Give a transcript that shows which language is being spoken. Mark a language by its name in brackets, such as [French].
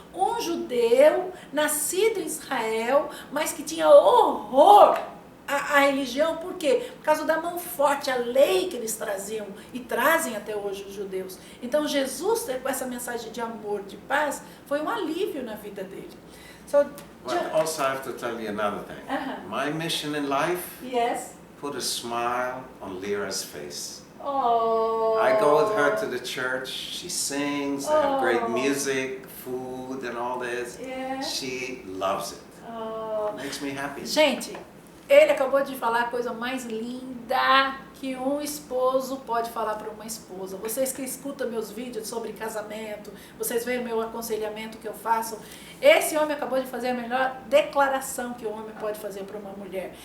[Portuguese] Um judeu, nascido em Israel, mas que tinha horror à religião. Por quê? Por causa da mão forte, a lei que eles traziam e trazem até hoje os judeus. Então Jesus, com essa mensagem de amor, de paz, foi um alívio na vida dele. [English] So, But also I have to tell you another thing. My mission in life, yes. Put a smile on Lyra's face. Oh. I go with her to the church, she sings, they have great music, food and all this. Yeah. She loves it. Oh. Makes me happy. [Portuguese] Gente, ele acabou de falar a coisa mais linda que um esposo pode falar para uma esposa. Vocês que escutam meus vídeos sobre casamento, vocês veem o meu aconselhamento que eu faço, esse homem acabou de fazer a melhor declaração que um homem pode fazer para uma mulher.